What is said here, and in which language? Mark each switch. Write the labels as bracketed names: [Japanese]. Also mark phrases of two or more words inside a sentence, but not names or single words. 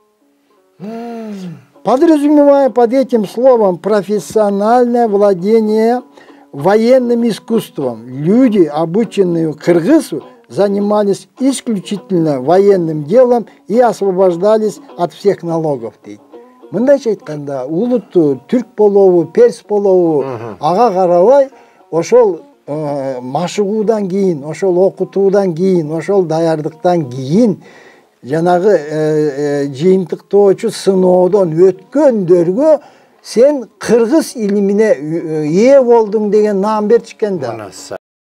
[Russian] Подразумевая под этим словом профессиональное владение военным искусством, люди, обученные кыргызу, занимались исключительно военным делом и освобождались от всех налогов. [Kyrgyz] Мындайча айтканда, улутту, түрк болобу, перс болобу, ага карабай, ошол машыгуудан кийин, ошол окутуудан кийин, ошол даярдыктан кийин жанагы жыйынтыктоочу сыноодон өткөндөргө сен кыргыз илимине ээ болдуң деген наам беришкен да.